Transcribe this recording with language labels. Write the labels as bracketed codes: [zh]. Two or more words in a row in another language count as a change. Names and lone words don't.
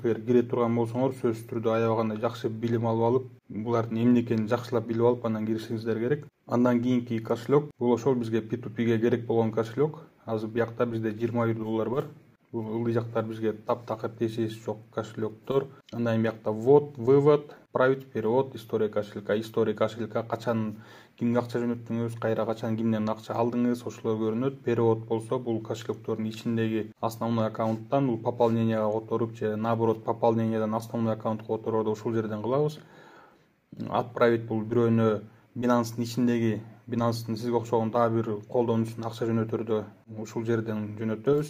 [ky] Эгер кире турган болсоңор, сөзсүз түрдө аябаганда жакшы билим алып, булардын эмне экенин жакшылап билип алып, андан киришиңиздер керек. Андан кийинки кошелек, бул ошол бизге P2P'ге керек болгон кошелек. Азыр биякта бизде $21 бар. Бул ылдый жактар бизге таптакыр тиешеси жок кошелектор. Андан кийин биякта [ru] ввод, вывод, отправить, перевод, история кошелька. История кошелька [ky] качан кимге акча жөнөттүңүз, кайра качан кимден акча алдыңыз, ошолор көрүнөт. Перевод болсо бул кошелектордун ичиндеги основной аккаунттан бул пополненияга которуп же наоборот пополнениядан основной аккаунтка которуп ушул жерден кылабыз. Отправить бул бирөөнө Binance'дын ичиндеги Binance'дын сизге окшогон дагы бир колдонуучуна акча жөнөтөрдө ушул жерден жөнөтөбүз.